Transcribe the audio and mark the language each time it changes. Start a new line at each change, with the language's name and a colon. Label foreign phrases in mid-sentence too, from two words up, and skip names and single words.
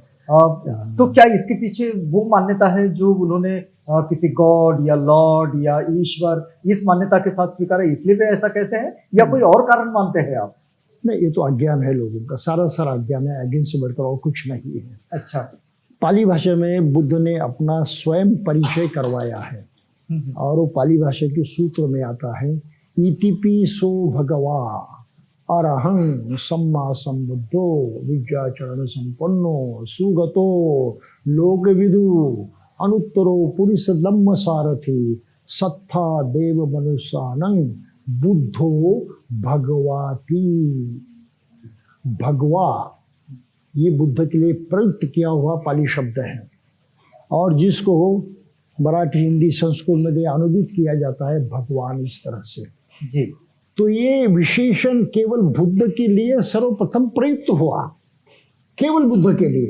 Hindi: तो क्या इसके पीछे वो मान्यता है जो उन्होंने किसी गॉड या लॉर्ड या ईश्वर इस मान्यता के साथ स्वीकार है, इसलिए वे ऐसा कहते हैं, या कोई और कारण मानते हैं आप? नहीं, ये तो अज्ञान है लोगों का, सारा अज्ञान है। अज्ञान से बढ़कर और कुछ नहीं है। अच्छा। पाली भाषा में बुद्ध ने अपना स्वयं परिचय करवाया है और वो पाली भाषा के सूत्र में आता है,
Pali: इतिपि सो भगवा अरहं सम्मा संबुद्धो विद्याचरण संपन्नो सुगतो लोकविदु अनुत्तरो पुरुष दम्म सारथी सत्था देव मनुष्यानं बुद्धो भगवाती।
Hindi: भगवा ये बुद्ध के लिए प्रयुक्त किया हुआ पाली शब्द है और जिसको मराठी, हिंदी, संस्कृत में अनुदित किया जाता है भगवान, इस तरह से जी। तो ये विशेषण केवल बुद्ध के लिए सर्वप्रथम प्रयुक्त हुआ, केवल बुद्ध के लिए,